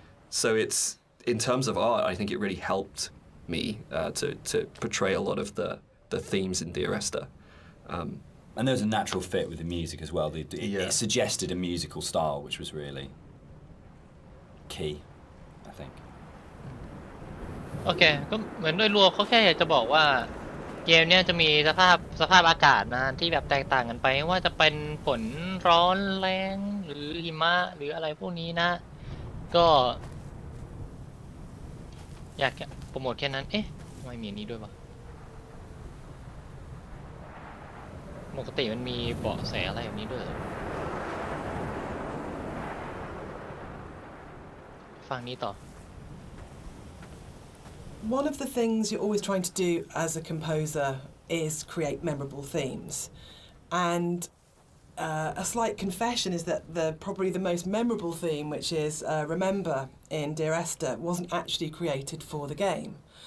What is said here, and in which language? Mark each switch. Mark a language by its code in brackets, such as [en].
[en] So it's in terms of art, I think it really helped me to portray a lot of the themes in Dear Esther. And there was a natural fit with the music as well. It suggested a musical style, which was really key, I think. [th] โอเคก็เหมือนโดยรวมเขาแค่อยากจะบอกว่าเกมเนี้ยจะมีสภาพอากาศนะที่แบบแตกต่างกันไปไม่ว่าจะเป็นฝนร้อนแรงหรือหิมะหรืออะไรพวกนี้นะก็อยากโปรโมทแค่นั้นเอ๊ะทำไมมีอันนี้ด้วยวะปกติมันมีเบาะแสอะไรแบบนี้ด้วยฟังนี้ต่อ [en] One of the things you're always trying to do as a composer is create memorable themes. And a slight confession is that probably the most memorable theme, which is Remember in Dear Esther, wasn't actually created for the game.